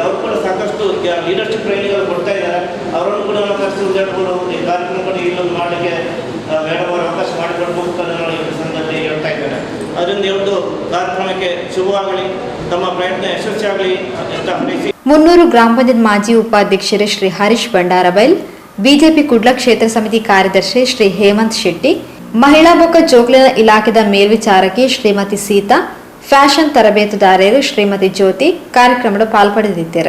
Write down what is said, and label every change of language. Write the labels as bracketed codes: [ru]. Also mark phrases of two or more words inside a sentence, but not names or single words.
[kn] ಅವರು ಕೂಡ ಸಾಕಷ್ಟು ಲೀಡರ್ಶಿಪ್ ಟ್ರೈನಿಂಗ್ ಕೊಡ್ತಾ ಇದ್ದಾರೆ. ಅವರನ್ನು ಕೂಡ ಸಾಕಷ್ಟು ಈ ಕಾರ್ಯಕ್ರಮಗಳು ಇಲ್ಲೊಂದು ಮಾಡಲಿಕ್ಕೆ ಮೇಡಮ್ ಅವರು ಅವಕಾಶ ಮಾಡಿಕೊಂಡು ಹೋಗ್ತಾರೆ ಈ ಸಂದರ್ಭದಲ್ಲಿ ಹೇಳ್ತಾ ಇದ್ದಾರೆ. ಅದರಿಂದ ಒಂದು ಕಾರ್ಯಕ್ರಮಕ್ಕೆ ಶುಭವಾಗಲಿ, ತಮ್ಮ ಪ್ರಯತ್ನ ಯಶಸ್ವಿಯಾಗಲಿ ಅಂತ ಹಾರೈಸಿ. [tcy] 300 ಗ್ರಾಮ ಪಂಚಾಯತ್ ಮಾಜಿ ಉಪಾಧ್ಯಕ್ಷರು ಶ್ರೀ ಹರೀಶ್ ಭಂಡಾರಬೈಲ್, ಬಿಜೆಪಿ ಕುಡ್ಲ ಕ್ಷೇತ್ರ ಸಮಿತಿ ಕಾರ್ಯದರ್ಶಿ ಶ್ರೀ ಹೇಮಂತ್ ಶೆಟ್ಟಿ, ಮಹಿಳಾ ಬೊಕ್ಕ ಜೋಕ್ಲಿನ ಇಲಾಖೆದ ಮೇಲ್ವಿಚಾರಕಿ ಶ್ರೀಮತಿ ಸೀತಾ, ಫ್ಯಾಷನ್ ತರಬೇತುದಾರರು ಶ್ರೀಮತಿ ಜ್ಯೋತಿ ಕಾರ್ಯಕ್ರಮದ ಪಾಲ್ಪಡೆದಿದ್ದರು.